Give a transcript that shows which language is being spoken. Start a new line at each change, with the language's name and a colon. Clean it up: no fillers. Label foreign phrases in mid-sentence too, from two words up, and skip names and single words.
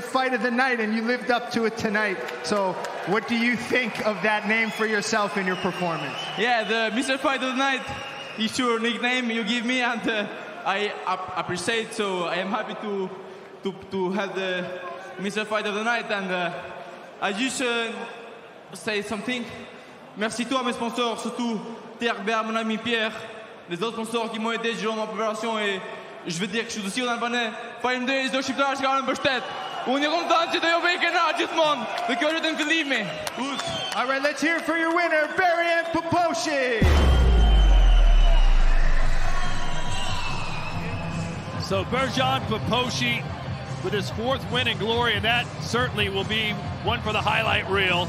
English: Fight of the Night, and you lived up to it tonight. So what do you think of that name for yourself in your performance? Yeah, the Mr. Fight of the Night is your nickname you give me, and I appreciate. So I am happy to have the Mr. Fight of the Night. And I just say something.
French: Merci toi, mes sponsors, surtout TRBA, mon ami Pierre, les autres sponsors qui m'ont aidé durant ma préparation. Et je veux dire que je suis aussi en Albanais.
Albanian: Fajmënderit çdo shqiptar që ka në mbështet. Unë jam kontent që do ju bëj kënaq gjithmonë. Dhe kjo vetëm fillimi.
English: All right, let's hear it for your winner, Berian Poposhi. So Berjan Poposhi with his 4th win in Glory, and that certainly will be one for the highlight reel.